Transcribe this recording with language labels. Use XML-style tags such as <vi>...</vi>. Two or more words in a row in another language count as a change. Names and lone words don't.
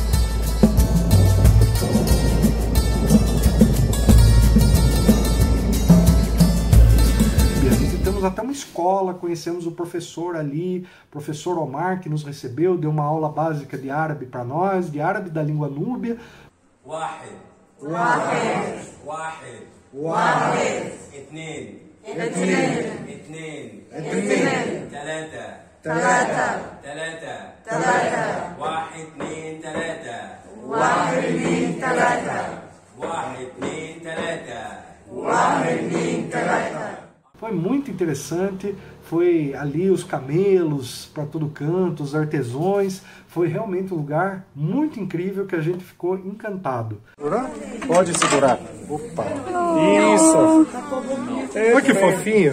<pt>Visitamos até uma escola, conhecemos o professor ali, professor Omar, que nos recebeu, deu uma aula básica de árabe para nós, de árabe da língua núbia.</pt> <ar>واحد واحد واحد واحد اثنين اثنين اثنين اثنين ثلاثة ثلاثة ثلاثة ثلاثة واحد اثنين ثلاثة واحد اثنين ثلاثة واحد اثنين ثلاثة واحد اثنين ثلاثة.</ar> <pt>Foi muito interessante, foi ali os camelos para todo canto, os artesões, foi realmente um lugar muito incrível que a gente ficou encantado. Pode segurar. Opa. Isso. Olha que fofinho.</pt>